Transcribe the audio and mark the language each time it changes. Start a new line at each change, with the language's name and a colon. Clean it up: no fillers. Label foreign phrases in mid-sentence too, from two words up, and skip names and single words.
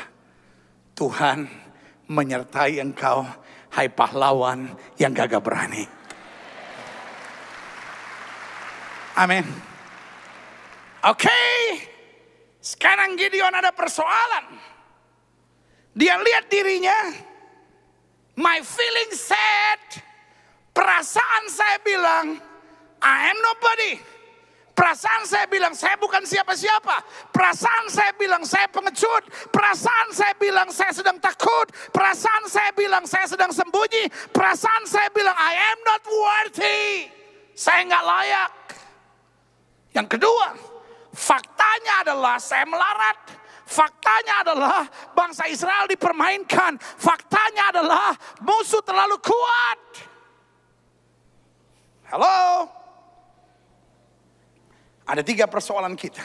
Indonesian: Tuhan menyertai engkau, hai pahlawan yang gagah berani. Amin. Oke, sekarang Gideon ada persoalan. Dia lihat dirinya,
English: my feeling sad,
Indonesian: perasaan saya bilang,
English: I am nobody.
Indonesian: Perasaan saya bilang, saya bukan siapa-siapa. Perasaan saya bilang, saya pengecut. Perasaan saya bilang, saya sedang takut. Perasaan saya bilang, saya sedang sembunyi. Perasaan saya bilang,
English: I am not worthy.
Indonesian: Saya nggak layak. Yang kedua, faktanya adalah saya melarat. Faktanya adalah bangsa Israel dipermainkan. Faktanya adalah musuh terlalu kuat. Halo? Ada 3 persoalan kita.